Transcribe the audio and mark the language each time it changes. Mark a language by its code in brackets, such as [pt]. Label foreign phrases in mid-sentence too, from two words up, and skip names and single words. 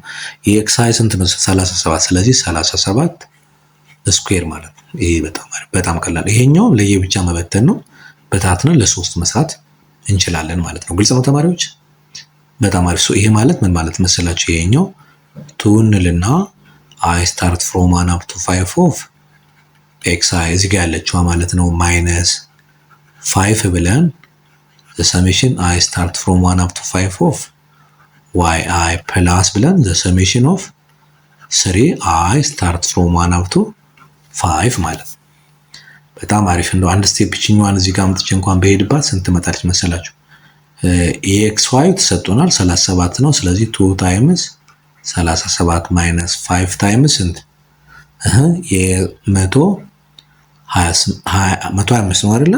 [am] የኤክስአይ ስንት ነው? 37 ስለዚህ 37 ስኩዌር ማለት ነው። ይሄ በጣም ቀላል። ይሄኛው ለየብቻ መበተን ነው። በታትነ ለሶስት መስራት እንችላለን ማለት ነው። ግልጽ ነው ተማሪዎች? በጣም አሪፍ። ይሄ ማለት ምን ማለት መሰላችሁ? ይሄኛው 2 እንልና [en] I start from 1 up to 5 of xi [am] እዚህ ጋር ያለችው ማለት ነው ማይነስ 5 ብለን [en] the summation I start from 1 up to 5 of yi plus [am] ብለን [en] the summation of 3 I start from 1 up to 5 [am] ማለት በጣም አሪፍ ነው። አንድ ስቴፕ ቺኛዋን እዚህ ጋር አምጥቼ እንኳን በሄድባት ስንት መጣለች መሰላችሁ? xy ተሰጥቶናል 37 ነው። ስለዚህ [en] 2 times 37 minus 5 times [am] ስንት የ125 ነው አይደለ?